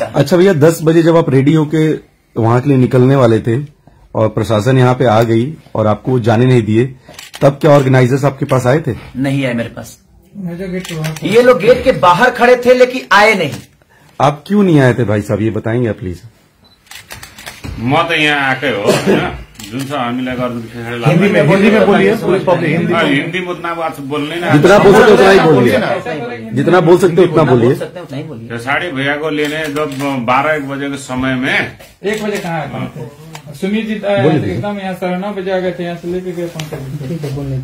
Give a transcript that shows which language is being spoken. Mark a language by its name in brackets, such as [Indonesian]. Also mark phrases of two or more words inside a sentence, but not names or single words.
[Hindi] अच्छा भैया, 10 बजे जब आप रेडी होके वहां के लिए निकलने वाले थे और प्रशासन यहाँ पे आ गई और आपको जाने नहीं दिए, तब क्या ऑर्गेनाइजर्स आपके पास आए थे? नहीं आए मेरे पास, ये लोग गेट के बाहर खड़े थे लेकिन आए नहीं। आप क्यों नहीं आए थे भाई साहब, ये बताएंगे आप प्लीज? [Nepali] म त यहाँ आएकै हो, जुन छ हामीलाई गर्दा [Hindi] हिंदी में बोलिए, पूरी पब्लिक हिंदी में उतना बात बोलने ना, जितना बोल सकते उतना ही बोलिए, जितना बोल सकते उतना बोलिए। खेसारी भैया को लेने जब 12-1 बजे के समय में, 1 बजे कहाँ सुमित जी एकदम यहाँ 9:30 बजे आ गए थे, यहाँ से लेके गए